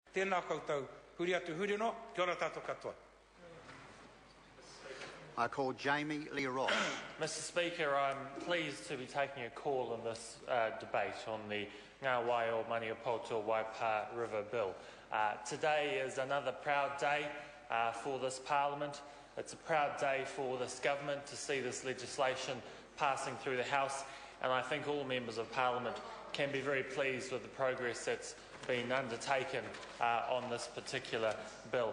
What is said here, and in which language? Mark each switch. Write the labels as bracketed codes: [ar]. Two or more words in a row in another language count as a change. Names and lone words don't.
[mi] Tēnā koutou, huri atu huri no, kia ora tātou katoa. [en] I call Jami-Lee. Mr Speaker, I'm pleased to be taking a call in this debate on the Ngā Waio Maniapoto Waipa River Bill. Today is another proud day for this Parliament. It's a proud day for this government to see this legislation passing through the House, and I think all members of Parliament can be very pleased with the progress that's been undertaken on this particular bill.